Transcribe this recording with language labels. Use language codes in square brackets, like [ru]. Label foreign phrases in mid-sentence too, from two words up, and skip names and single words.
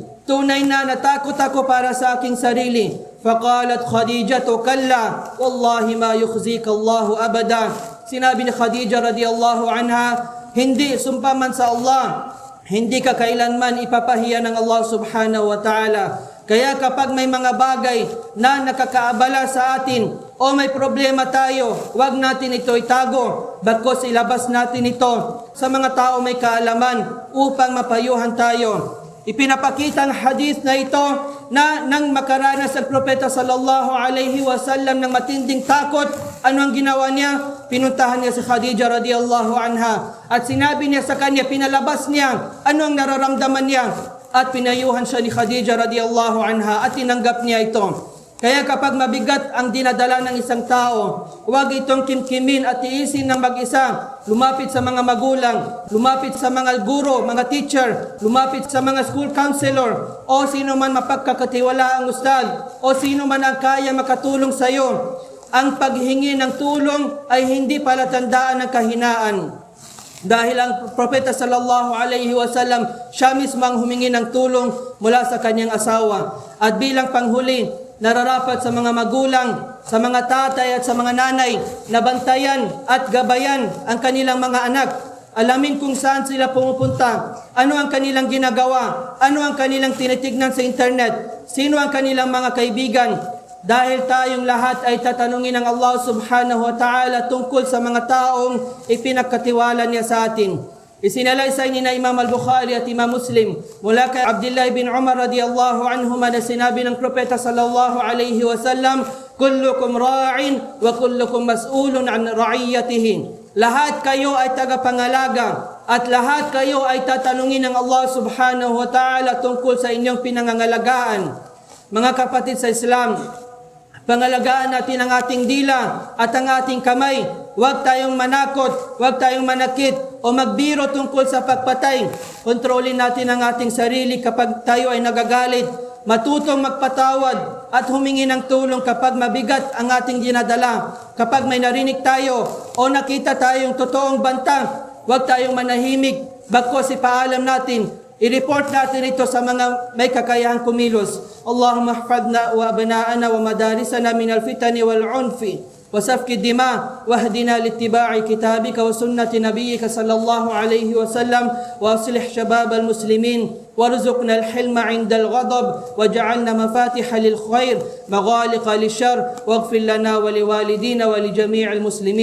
[tl] Tunay na natakot ako para sa aking sarili. [ar] فقالت خديجة كلا والله ما يخزيك الله أبدا. [tl] Sinabi ni Khadija [ar] رضي الله عنها, [tl] hindi, sumpaman sa Allah, hindi ka kailanman ipapahiya ng Allah [ar] سبحانه وتعالى. [tl] Kaya kapag may mga bagay na nakakaabala sa atin o may problema tayo, huwag natin ito itago, bagkus ilabas natin ito sa mga tao may kaalaman upang mapayuhan tayo. Ipinapakita ang hadith na ito na nang makaranas ang propeta [ar] صلى الله عليه وسلم [tl] ng matinding takot, ano ang ginawa niya? Pinuntahan niya si Khadija [ar] رضي الله عنها [tl] at sinabi niya sa kanya, pinalabas niya ano ang nararamdaman niya at pinayuhan siya ni Khadija [ar] رضي الله عنها [tl] at tinanggap niya ito. Kaya kapag mabigat ang dinadala ng isang tao, huwag itong kimkimin at tiisin ng mag-isa. Lumapit sa mga magulang, lumapit sa mga guro, mga teacher, lumapit sa mga [en] school counselor, [tl] o sino man mapagkakatiwala ang ustad, o sino man ang kaya makatulong sa iyo. Ang paghingi ng tulong ay hindi palatandaan ng kahinaan. Dahil ang propeta [ar] صلى الله عليه وسلم, [tl] siya mismo ang humingi ng tulong mula sa kanyang asawa. At bilang panghuli, nararapat sa mga magulang, sa mga tatay at sa mga nanay na bantayan at gabayan ang kanilang mga anak. Alamin kung saan sila pumupunta, ano ang kanilang ginagawa, ano ang kanilang tinitignan sa internet, sino ang kanilang mga kaibigan. Dahil tayong lahat ay tatanungin ng Allah [ar] سبحانه وتعالى [tl] tungkol sa mga taong ipinagkatiwala niya sa atin. Isinalaysay ni na Imam al-Bukhari at Imam Muslim mula kay Abdullah bin Umar [ar] رضي الله عنهما [tl] na sinabi ng propeta [ar] صلى الله عليه وسلم, كلكم راع وكلكم مسؤول عن رعيته. [tl] Lahat kayo ay tagapangalaga at lahat kayo ay tatanungin ng Allah [ar] سبحانه وتعالى [tl] tungkol sa inyong pinangangalagaan. Mga kapatid sa Islam, pangalagaan natin ang ating dila at ang ating kamay. Huwag tayong manakot, huwag tayong manakit o magbiro tungkol sa pagpatay. Kontrolin natin ang ating sarili kapag tayo ay nagagalit. Matutong magpatawad at humingi ng tulong kapag mabigat ang ating dinadala. Kapag may narinig tayo o nakita tayong totoong banta, huwag tayong manahimik. Bagkus ipaalam natin, i-report natin ito sa mga may kakayahang kumilos. [ar] اللهم احفظنا وأبناءنا ومدارسنا من الفتن والعنف وسفك الدماء واهدنا لاتباع كتابك وسنة نبيك صلى الله عليه وسلم وأصلح شباب المسلمين وارزقنا الحلم عند الغضب واجعلنا مفاتح للخير مغالق للشر واغفر لنا ولوالدينا ولجميع المسلمين.